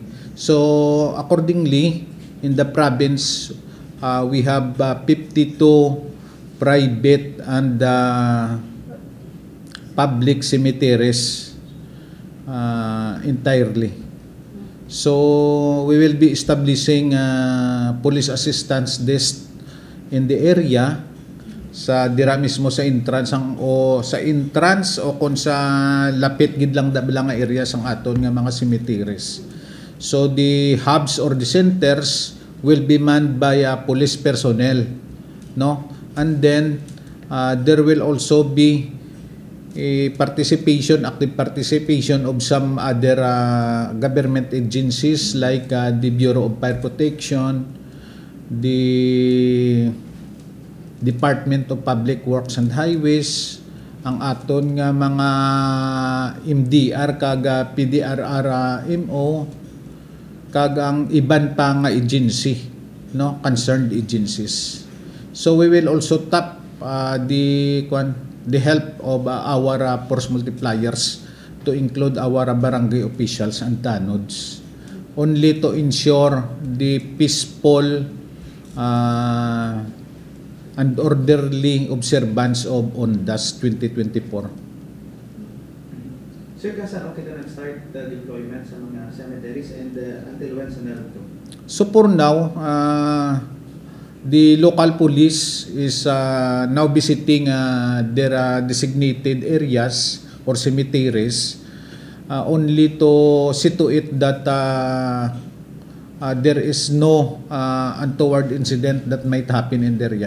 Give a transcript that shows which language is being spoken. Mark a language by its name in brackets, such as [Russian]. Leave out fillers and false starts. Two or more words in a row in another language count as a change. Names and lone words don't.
[English] So accordingly, in the province, we have 52 private and public cemeteries entirely. So we will be establishing police assistance desk in the area [Hiligaynon] sa dira mismo sa entrance o kung sa lapit gid lang nga area sang aton nga mga cemeteries. [English] So the hubs or the centers will be manned by police personnel, no? And then there will also be active participation of some other government agencies like the Bureau of Fire Protection, the Department of Public Works and Highways, [Hiligaynon] ang aton nga mga MDR kaga PDRR MO, kaga ang iban pa nga agency, [English] no, concerned agencies. So we will also tap the help of our force multipliers to include our barangay officials and tanods, only to ensure the peaceful and orderly observance of ONDAS 2024. [Filipino] Sir, saan okay na nag-start [English] the deployment [Filipino] sa mga cemeteries [English] and until when [Filipino] sa meron to? [English] So for now, the local police is now visiting their designated areas or cemeteries only to see to it that there is no untoward incident that might happen in the area.